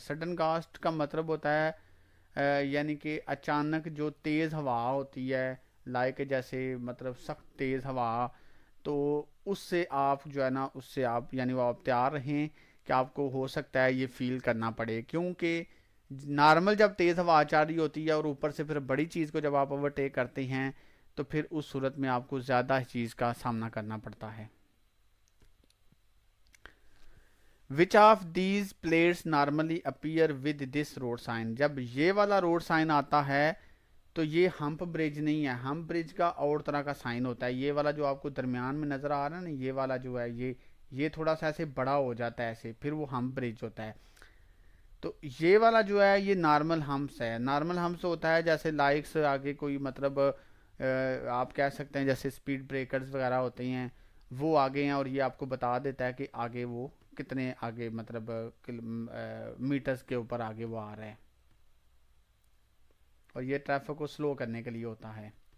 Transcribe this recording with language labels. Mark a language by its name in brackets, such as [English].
[Urdu] Sudden گاسٹ کا مطلب ہوتا ہے یعنی کہ اچانک جو تیز ہوا ہوتی ہے، لائک جیسے مطلب سخت تیز ہوا، تو اس سے آپ جو ہے نا اس سے آپ یعنی وہ آپ تیار رہیں کہ آپ کو ہو سکتا ہے یہ فیل کرنا پڑے. کیونکہ نارمل جب تیز ہوا چل رہی ہوتی ہے اور اوپر سے پھر بڑی چیز کو جب آپ اوورٹیک کرتے ہیں تو پھر اس صورت میں آپ کو زیادہ چیز کا سامنا کرنا پڑتا ہے. [English] Which of these plates normally appear with this road sign. [Urdu] جب یہ والا روڈ سائن آتا ہے تو یہ ہمپ برج نہیں ہے، ہمپ برج کا اور طرح کا سائن ہوتا ہے. یہ والا جو آپ کو درمیان میں نظر آ رہا ہے نا، یہ والا جو ہے یہ تھوڑا سا ایسے بڑا ہو جاتا ہے ایسے، پھر وہ ہمپ برج ہوتا ہے. تو یہ والا جو ہے یہ نارمل ہمپس ہے. نارمل ہمپس ہوتا ہے جیسے لائکس آگے کوئی مطلب آپ کہہ سکتے ہیں جیسے سپیڈ بریکرز وغیرہ ہوتے ہیں وہ آگے ہیں، اور یہ آپ کو بتا دیتا ہے کہ آگے وہ کتنے آگے مطلب میٹرز کے اوپر آگے وہ آ رہا ہے، اور یہ ٹریفک کو سلو کرنے کے لیے ہوتا ہے.